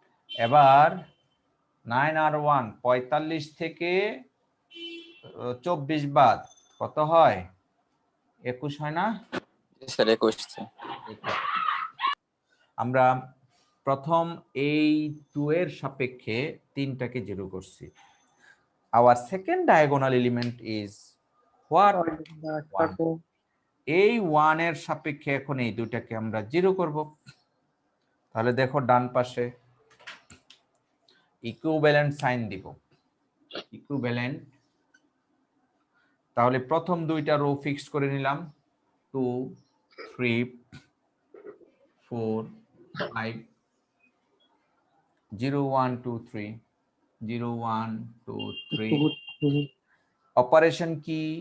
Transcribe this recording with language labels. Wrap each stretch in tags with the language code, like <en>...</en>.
<bn>এবার 9R1 45 থেকে 24 বাদ কত হয়? 21 হয় না? জি স্যার 21। আমরা প্রথম এই 2 এর সাপেক্ষে 3টাকে 0 করছি।</bn> <en>Our second diagonal element is what? 1.</en> <bn>এই 1 এর সাপেক্ষে এখন এই দুটাকে আমরা 0 করব। তাহলে দেখো ডান পাশে ইকুইভ্যালেন্ট সাইন দিব, ইকুইভ্যালেন্ট। তাহলে প্রথম দুইটা রো ফিক্স করে নিলাম, 2 3 4 5 0 1 2 3 0 1 2 3। অপারেশন কি?</bn>